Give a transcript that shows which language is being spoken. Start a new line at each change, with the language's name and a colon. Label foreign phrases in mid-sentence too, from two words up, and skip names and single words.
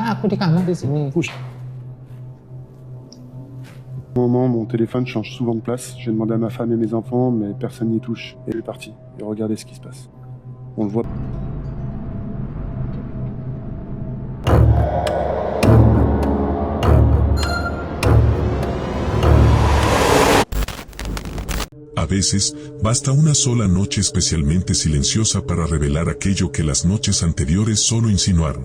Indonesian: aku di kamar di sini.
French: Au moment, mon téléphone change souvent de place. J'ai demandé à ma femme et mes enfants, mais personne n'y touche. Et elle est partie. Et regardez ce qui se passe. On le voit.
Spanish: A veces, basta una sola noche especialmente silenciosa para revelar aquello que las noches anteriores solo insinuaron.